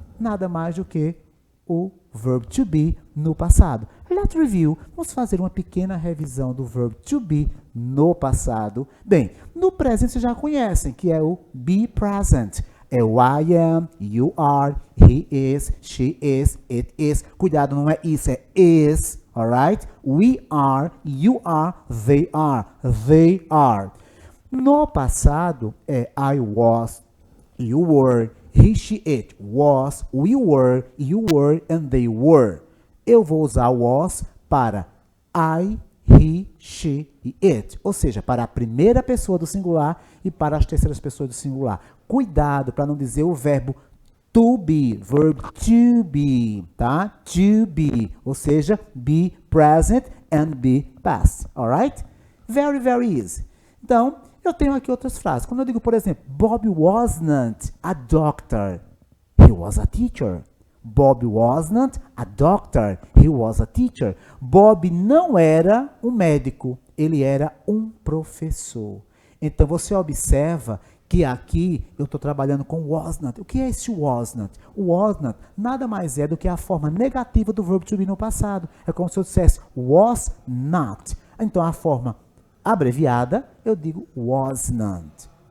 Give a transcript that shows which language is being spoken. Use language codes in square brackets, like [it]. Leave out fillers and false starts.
[pt] Nada mais do que o verb to be no passado. [en] Let's review. [pt] Vamos fazer uma pequena revisão do verb to be no passado. Bem, no presente vocês já conhecem, que é o be present. É o [en] I am, you are, he is, she is, it is. [pt] Cuidado, não é isso, é is, [en] alright? We are, you are, they are, [pt] No passado é [en] I was, you were, he, she, it. Was, we were, you were, and they were. [pt] Eu vou usar was para I, he, she e it. Ou seja, para a primeira pessoa do singular e para as terceiras pessoas do singular. Cuidado para não dizer o verbo to be, verb to be, tá? [en] To be, [pt] ou seja, [en] be present and be past, alright? Very, very easy. [pt] Então, eu tenho aqui outras frases. Quando eu digo, por exemplo, [en] Bob wasn't a doctor, he was a teacher. Bob wasn't a doctor, he was a teacher. [pt] Bob não era um médico, ele era um professor. Então, você observa que aqui eu estou trabalhando com [en] was not. [pt] O que é esse was not? O was not nada mais é do que a forma negativa do verbo to be no passado. É como se eu dissesse [en] was not. [pt] Então, a forma abreviada, eu digo [en] was not.